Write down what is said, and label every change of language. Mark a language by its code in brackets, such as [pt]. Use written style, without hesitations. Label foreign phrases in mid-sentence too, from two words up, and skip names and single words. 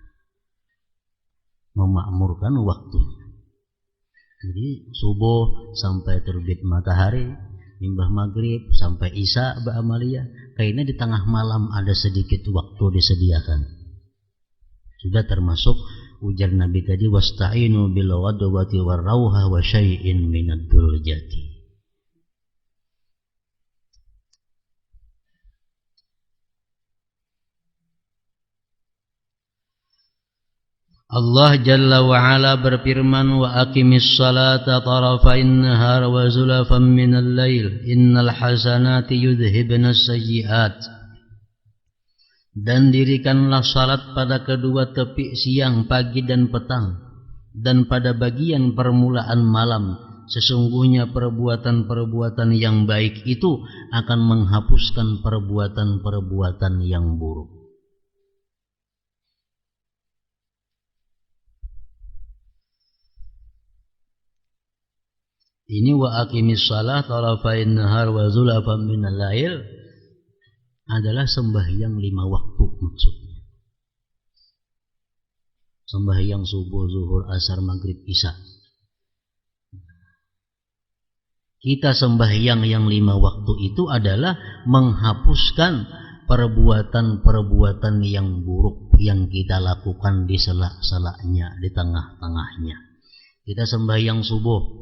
[id] Memakmurkan waktunya. Jadi subuh sampai terbit matahari, imbah maghrib sampai isya ba'amaliyah, kayaknya di tengah malam ada sedikit waktu disediakan. Sudah termasuk ujar Nabi tadi, [ar] واستعينوا بالغدوة والروحة وشيء من الدلجة. الله جل وعلا berfirman, وأقم الصلاة طرفي النهار وزلفا من الليل إن الحسنات يذهبن السيئات. [id] Dan dirikanlah salat pada kedua tepi siang, pagi dan petang, dan pada bagian permulaan malam, sesungguhnya perbuatan-perbuatan yang baik itu akan menghapuskan perbuatan-perbuatan yang buruk. Ini [ar] وأقم الصلاة طرفي النهار وزلفا من الليل [id] adalah sembahyang 5 waktu maksudnya. Sembahyang subuh, zuhur, asar, maghrib, isya. Kita sembahyang yang 5 waktu itu adalah menghapuskan perbuatan-perbuatan yang buruk yang kita lakukan di sela-selanya, di tengah-tengahnya. Kita sembahyang subuh.